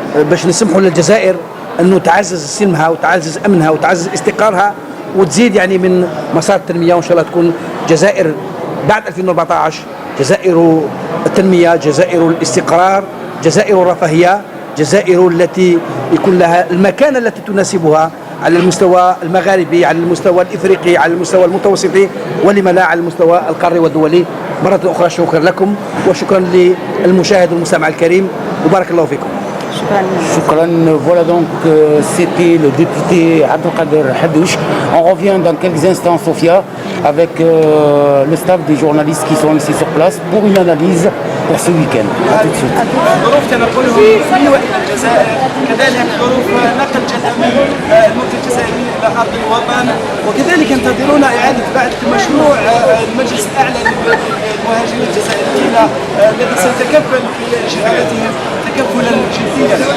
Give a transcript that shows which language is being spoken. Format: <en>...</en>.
<ar>باش نسمحوا للجزائر أنه تعزز سلمها وتعزز أمنها وتعزز استقرارها وتزيد يعني من مسار التنمية، وإن شاء الله تكون جزائر بعد 2014 جزائر التنمية، جزائر الاستقرار، جزائر الرفاهية، جزائر التي يكون لها المكانة التي تناسبها على المستوى المغاربي، على المستوى الإفريقي، على المستوى المتوسطي، ولما لا على المستوى القاري والدولي. مرة أخرى شكرا لكم وشكرا للمشاهد والمستمع الكريم، وبارك الله فيكم. Shukran.</ar> <fr>Voilà donc c'était le député Abdelkader Haddouche. On revient dans quelques instants, Sofia, avec le staff des journalistes qui sont ici sur place pour une analyse pour ce week-end. A tout de suite.</fr> <ar>ظروف تنقلهم في وإلى الجزائر، كذلك ظروف نقل جزء من الموت الجزائري إلى أرض الوطن، وكذلك ينتظرون إعادة بعد مشروع المجلس الأعلى للمهاجرين الجزائريين الذي سيتكفل بشغالاتهم تكفلا جديا.</ar>